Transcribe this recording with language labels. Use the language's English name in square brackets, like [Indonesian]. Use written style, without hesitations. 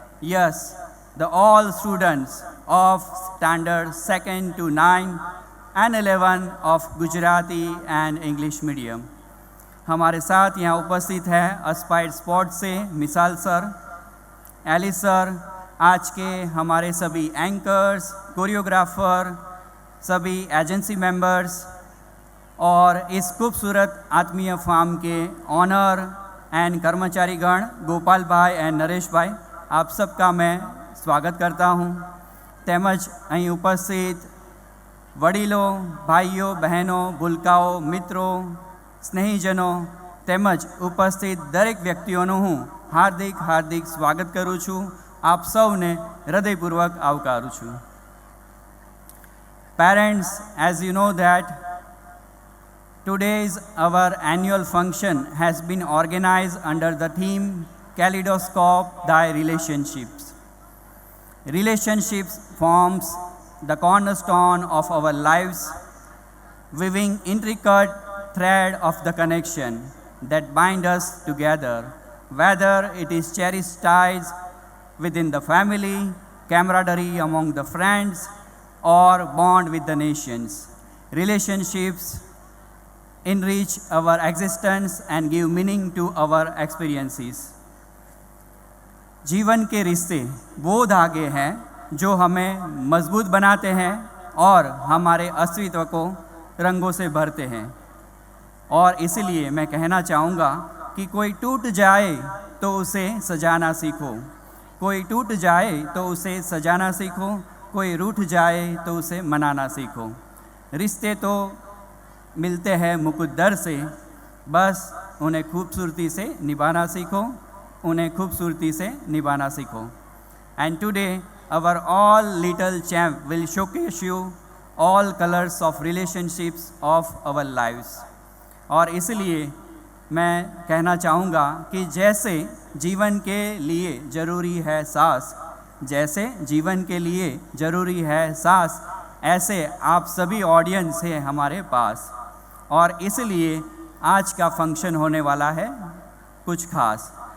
[English] Yes, the all students of standard 2nd to 9 and 11 of Gujarati and English medium. [Hindi] हमारे साथ यहाँ उपस्थित है अस्पायर्ड स्पोर्ट्स से मिसाल सर, एलिस सर, आज के हमारे सभी एंकर्स, कोरियोग्राफर, सभी एजेंसी मेंबर्स और इस खूबसूरत आत्मीय फार्म के ऑनर एंड कर्मचारीगण गोपाल भाई एंड नरेश भाई, आप सबका मैं स्वागत करता हूँ. [Gujarati] તેમજ અહીં ઉપસ્થિત વડીલો, ભાઈઓ, બહેનો, ભૂલકાઓ, મિત્રો, સ્નેહીજનો તેમજ ઉપસ્થિત દરેક વ્યક્તિઓનું હું હાર્દિક હાર્દિક સ્વાગત કરું છું. આપ સૌને હૃદયપૂર્વક આવકારું છું. [English] Parents, as you know that today's our annual function has been organized under the theme Kaleidoscope Thy Relationships. Relationships forms the cornerstone of our lives, weaving intricate thread of the connection that bind us together, whether it is cherished ties within the family, camaraderie among the friends, or bond with the nations. Relationships enrich our existence and give meaning to our experiences. [Hindi] जीवन के रिश्ते वो धागे हैं जो हमें मजबूत बनाते हैं और हमारे अस्तित्व को रंगों से भरते हैं. और इसलिए मैं कहना चाहूँगा कि कोई टूट जाए तो उसे सजाना सीखो, कोई टूट जाए तो उसे सजाना सीखो, कोई रूठ जाए तो उसे मनाना सीखो. रिश्ते तो मिलते हैं मुकुद्दर से, बस उन्हें खूबसूरती से निभाना सीखो. उन्हें खूबसूरती से निभाना सीखो. [English] And today, our all little champ will showcase you all colors of relationships of our lives. [Hindi] और इसलिए मैं कहना चाहूँगा कि जैसे जीवन के लिए ज़रूरी है सांस, जैसे जीवन के लिए ज़रूरी है सांस, ऐसे आप सभी ऑडियंस हैं हमारे पास. और इसलिए आज का फंक्शन होने वाला है कुछ खास.